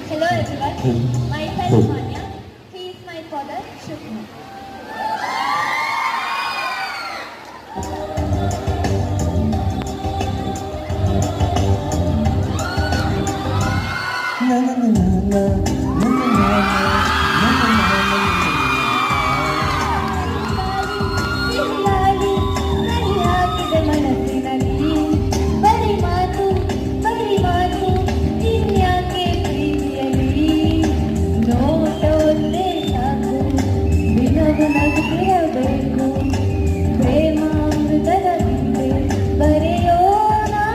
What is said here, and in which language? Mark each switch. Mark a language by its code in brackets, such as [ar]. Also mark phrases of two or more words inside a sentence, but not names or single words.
[en] Myself Manya. He is my father, Shukma. Na na na na na na na na na. [kn] ಸಿಹಿಯಾಗಿ ಸರಿಯಾಗಿದೆ ಮನಸ್ಸಿನಲ್ಲಿ ಬರಿ ಮಾತು ಇನ್ಯಾಕೆ ಪ್ರೀತಿಯಲ್ಲಿ ನೋಟೊಂದೇ ಸಾಕು ದಿನವು ನಗುತ್ತಿರಬೇಕು ಪ್ರೇಮಾಮೃತದ ಹಿಂದೆ ಬರೆಯೋಣ